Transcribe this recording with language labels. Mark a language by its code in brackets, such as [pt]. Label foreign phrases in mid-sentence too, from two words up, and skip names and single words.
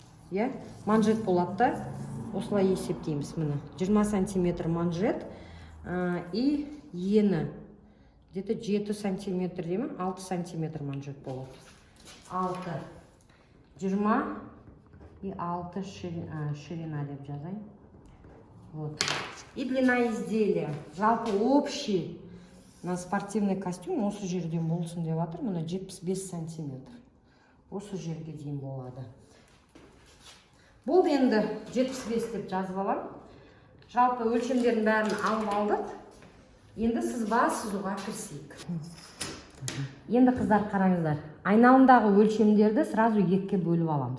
[kk] Манжет болады да. осылай есептейміз. Міне 20 сантиметр манжет и ені где-то 7 сантиметр деймін, 6 сантиметр манжет болады. 6, 20 и 6 ширина деп жазайын. [ru] Вот. И длина изделия. [kk] Жалпы [ru] общий на спортивный костюм [kk] осы жерден болсын деп жатыр. Мына 75 сантиметр. Осы жерге дейін болады. Бұл енді 75 деп жазып алам. Жалпы өлшемдердің бәрін алып алдық. Енді сызба сызуға кірісейік. Енді қыздар қараңыздар. Айналымдағы өлшемдерді сразу екіге бөліп аламыз.